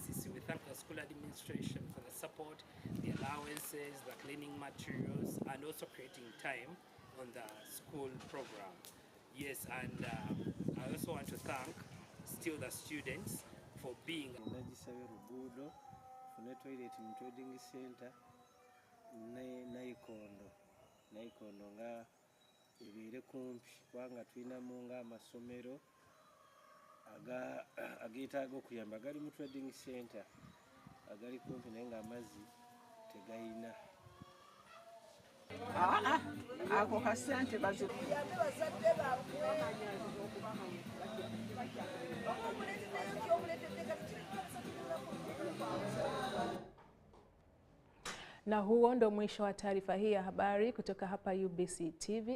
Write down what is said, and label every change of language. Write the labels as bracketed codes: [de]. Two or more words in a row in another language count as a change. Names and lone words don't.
[en] We thank the school administration for the support, the allowances, the cleaning materials, and also creating time on the school program. Yes, and I also want to thank still the students for being [lg] tufune toilet mu [en] trading center [lg] naikondo nga ebeere kumpi kubanga tulinamu nga amasomero ageetaaga okuyamba gali mu [en] trading center [lg] agali kumpi naye nga amazzi tegayina. Ako kasente [sw] Na huo ndo mwisho wa taarifa hii ya habari kutoka hapa UBC TV.